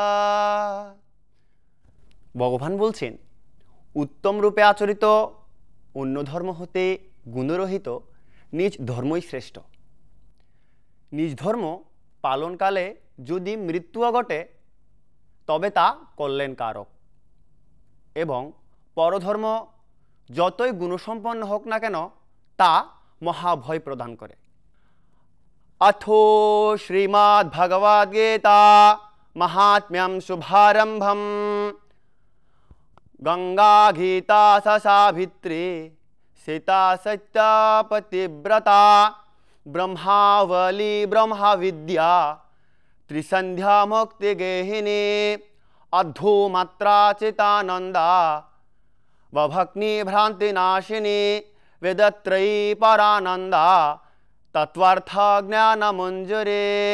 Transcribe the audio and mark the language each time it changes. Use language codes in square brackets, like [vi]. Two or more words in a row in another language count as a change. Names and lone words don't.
[bn] ভগবান বলছেন উত্তম রূপে আচরিত অন্য ধর্ম হতে গুণরহিত নিজ ধর্মই শ্রেষ্ঠ। নিজ ধর্ম পালনকালে যদি মৃত্যু ঘটে তবে তা কল্যাণকারক এবং পরধর্ম যতই গুণসম্পন্ন হোক না কেন তা মহাভয় প্রদান করে। [sa] अथो श्रीमद्भगवद्गीता महात्म्यं शुभारंभम्। गंगा गीता सावित्री सीता सत्यपतिव्रता ब्रह्मावली ब्रह्मविद्या त्रिसंध्या मुक्तिगेहिनी अधोमात्रा चितानंदा वभक्नि भ्रांतिनाशिनी वेदत्रयी परानंदा तत्वार्थ ज्ञानमंजरे।